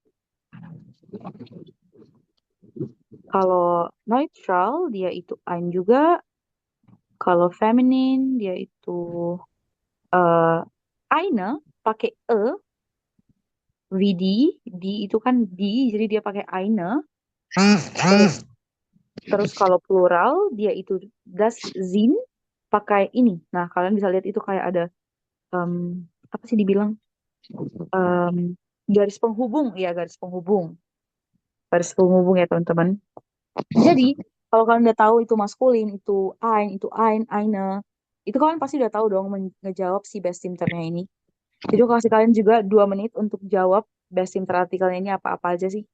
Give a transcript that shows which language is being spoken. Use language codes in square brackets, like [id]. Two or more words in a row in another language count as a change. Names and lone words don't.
[id] kalau neutral dia itu ein juga, kalau feminin dia itu eine pakai wie di itu kan di, jadi dia pakai eine. Terus kalau plural dia itu [de] das sind [id] pakai ini. Nah, kalian bisa lihat itu kayak ada apa sih dibilang garis penghubung ya, garis penghubung ya teman-teman. Jadi kalau kalian udah tahu itu maskulin, itu [de] ein, eine, [id] itu kalian pasti udah tahu dong ngejawab si best teamernya ini. Jadi aku kasih kalian juga 2 menit untuk jawab best teamer artikelnya ini apa-apa aja sih.